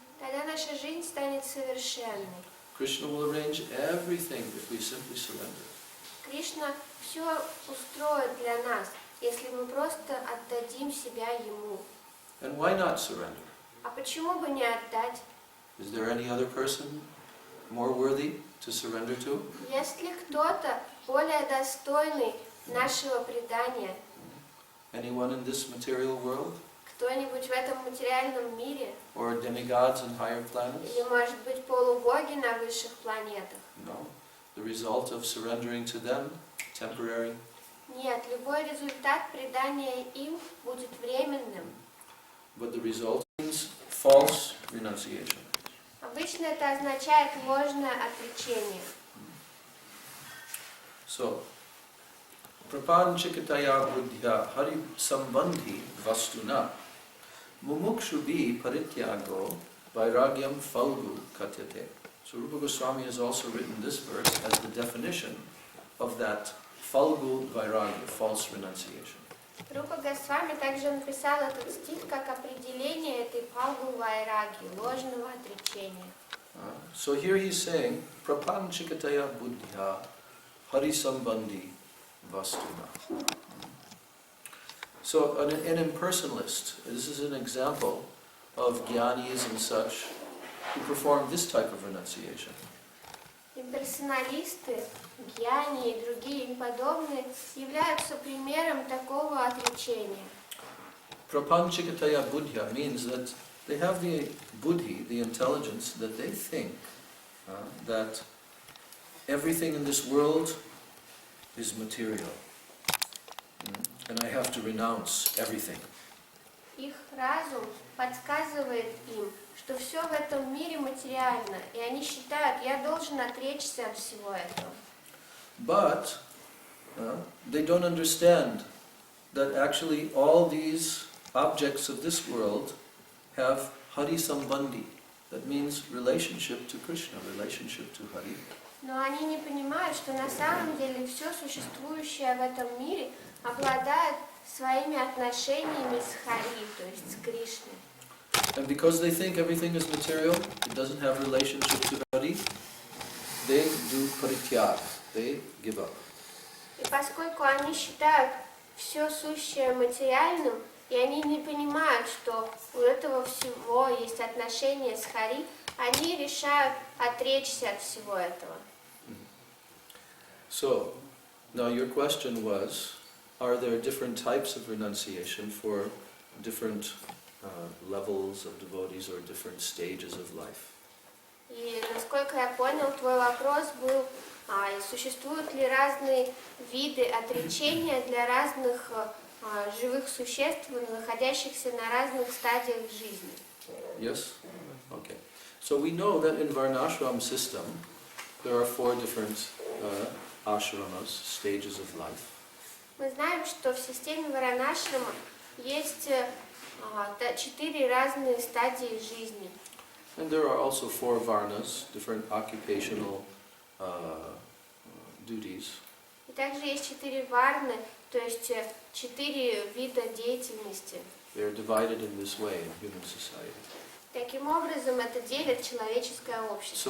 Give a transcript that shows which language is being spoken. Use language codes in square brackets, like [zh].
[ru] Тогда наша жизнь станет совершенной. [en] Krishna will arrange everything if we simply surrender. [ru] Кришна все устроит для нас, если мы просто отдадим себя Ему. [en] And why not surrender? [ru] А почему бы не отдать? [en] Is there any other person more worthy to surrender to? [ru] Есть ли кто-то более достойный нашего предания? [en] Anyone in this material world? [ru] Кто-нибудь в этом материальном мире? [en] Or demigods in higher planets? [ru] Или, может быть, полубоги на высших планетах? [en] No. The result of surrendering to them, temporary. [ru] Нет, любой результат предания им будет временным. [en] But the result is false renunciation. [ru] Обычно это означает ложное отречение. [sa] So, prapanchikataya buddhya hari sambandhi vastuna mumukshubi parityago vairagyam falgu katyate. [en] So Rupa Goswami has also written this verse as the definition of that falgu vairagya, false renunciation. [ru] Рупа Госвами также написал этот стих как определение этой фалгу вайраги, ложного отречения. [en] So here he's saying, [sa] prapanchikataya buddhya hari sambandhi vastuna. [en] So an impersonalist, this is an example of jnanis and such who perform this type of renunciation. [ru] Имперсоналисты, гьяни и другие им подобные являются примером такого отречения. [en] Prapanchikataya buddhya means that they have the buddhi, the intelligence, that they think that everything in this world is material. And I have to renounce everything. [ru] Их разум подсказывает им, что все в этом мире материально, и они считают, я должен отречься от всего этого. [en] But they don't understand that actually all these objects of this world have Hari Sambandhi. That means relationship to Krishna, relationship to Hari. [ru] Но они не понимают, что на самом деле все существующее в этом мире обладает своими отношениями с Хари, то есть с Кришной. [en] And because they think everything is material, it doesn't have relationship to Hari, they do parityag, they give up. [ru] И поскольку они считают все сущее материальным, и они не понимают, что у этого всего есть отношения с Хари, они решают отречься от всего этого. [en] So, now your question was, are there different types of renunciation for different levels of devotees or different stages of life? [ru] И насколько я понял, твой вопрос был, существуют ли разные виды отречения для разных живых существ, находящихся на разных стадиях жизни? [en] Yes? Okay. So we know that in Varnashram system, there are 4 different ashramas, stages of life. [ru] Мы знаем, что в системе Варанашрама есть 4 разные стадии жизни. [en] And there are also 4 varnas, different occupational duties. [ru] И также есть 4 варны, то есть 4 вида деятельности. [en] They are divided in this way in human society. [ru] Таким образом, это делит человеческое общество.